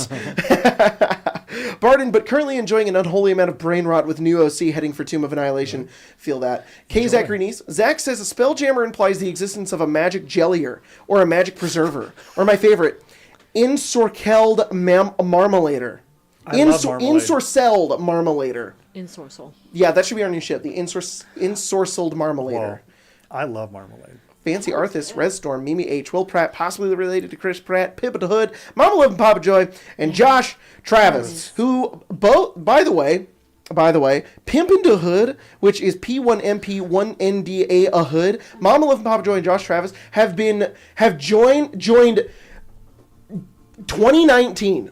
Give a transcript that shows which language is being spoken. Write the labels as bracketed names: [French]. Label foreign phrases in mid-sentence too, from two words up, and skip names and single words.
[English] Barden, but currently enjoying an unholy amount of brain rot with new OC heading for Tomb of Annihilation. Feel that. K. Zachary Neese. Zach says a Spelljammer implies the existence of a magic jellier or a magic preserver. Or my favorite, Insorkeld Marmalader. I love marmalade. Insorcelled Marmalader. Insourcel. Yeah, that should be our new ship. The Insorcelled Marmalader. Whoa. I love marmalade. Fancy Arthas, Redstorm, Mimi H, Will Pratt, possibly related to Chris Pratt, Pippa the Hood, Mama Love and Papa Joy, and Josh Travis, who both, by the way, Pimpin' the Hood, which is P1MP 1NDA a Hood, Mama Love and Papa Joy and Josh Travis have joined 2019.